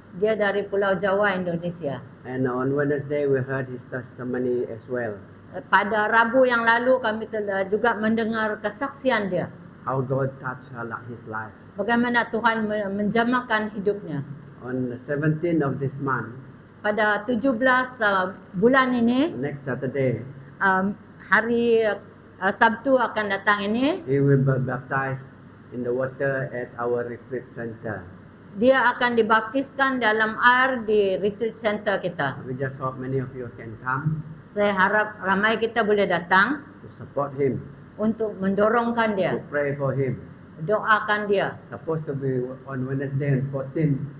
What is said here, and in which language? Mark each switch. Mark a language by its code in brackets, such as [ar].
[ms] Dia dari Pulau Jawa, Indonesia. [en] And on Wednesday we heard his testimony as well. [ms] Pada Rabu yang lalu kami telah juga mendengar kesaksian dia. [en] How God touched his life. [ms] Bagaimana Tuhan menjamahkan hidupnya. [en] On the 17th of this month, [ms] Pada 17 bulan ini, [en] next Saturday, [ms] hari Sabtu akan datang ini, [en] he will be baptized in the water at our retreat center. [ms] dia akan dibaptiskan dalam air di retreat center kita. [en] We just hope many of you can come [ms] Saya harap ramai kita boleh datang [en] to support him, [ms] untuk mendorongkan [en] to [ms] dia, [en] pray for him. [ms] doakan dia. [en] Supposed to be on Wednesday and 14th